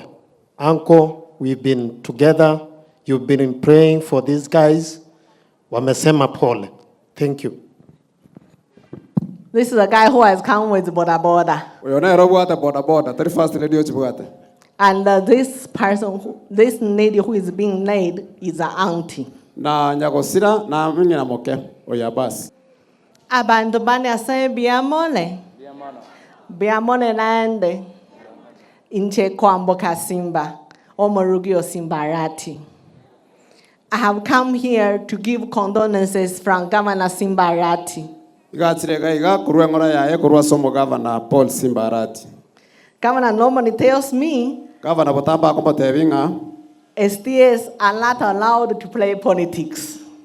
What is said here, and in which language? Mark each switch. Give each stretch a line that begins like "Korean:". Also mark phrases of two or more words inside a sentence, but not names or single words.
English: Uncle, we've been together. You've been praying for these guys.
Swahili: Wamesema Paul.
English: Thank you. This is a guy who has come with Boda Boda. And this person, this lady who is being laid is an auntie.
Gusii: Abantu bane ase biamole. Biamole nande. Inche kwamboka Simba, Omorugio Simba Arati.
English: I have come here to give condolences from Governor Simba Arati. Governor normally tells me STS are not allowed to play politics.